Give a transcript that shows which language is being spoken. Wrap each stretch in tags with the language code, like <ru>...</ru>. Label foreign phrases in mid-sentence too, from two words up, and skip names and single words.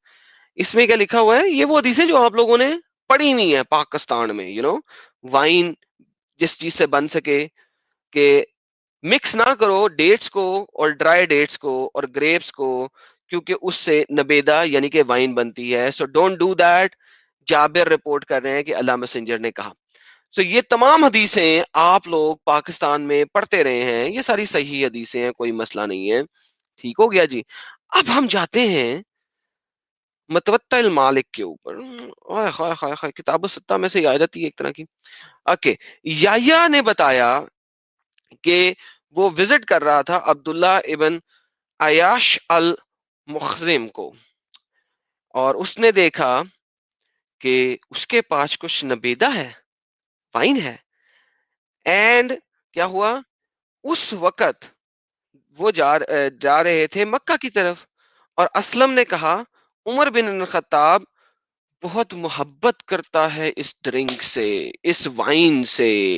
<ur>اس میں کیا لکھا ہوا ہے, یہ وہ حدیثیں جو آپ لوگوں نے پڑھی نہیں ہے پاکستان میں. وائن جس چیز سے بن سکے کہ مکس نہ کرو ڈیٹس کو اور</ur> <en>dry dates</en> <ur>کو اور گریپس کو, کیونکہ اس سے نبیدہ یعنی کہ وائن بنتی ہے.</ur> <en>so don't do that.</en> <ur>جابر رپورٹ کر رہے ہیں کہ اللہ میسنجر نے کہا. سو یہ تمام حدیثیں آپ لوگ پاکستان میں پڑھتے رہے ہیں، یہ ساری صحیح حدیثیں ہیں، کوئی مسئلہ نہیں ہے، ٹھیک ہو گیا جی۔ اب ہم جاتے ہیں متوطع المالک کے اوپر، اوئے خائے خائے خائے، کتاب الستہ میں سے عادت ہی ایک طرح کی۔ اوکے، یحییٰ نے بتایا کہ وہ وزٹ کر رہا تھا عبداللہ ابن عیاش المخزم کو، اور اس نے دیکھا کہ اس کے پاس کچھ نبیدہ ہے، وائن ہے، اینڈ کیا ہوا اس وقت وہ جا رہے تھے مکہ کی طرف، اور اسلم نے کہا عمر بن الخطاب بہت محبت کرتا ہے اس ڈرنک سے، اس وائن سے۔</ur>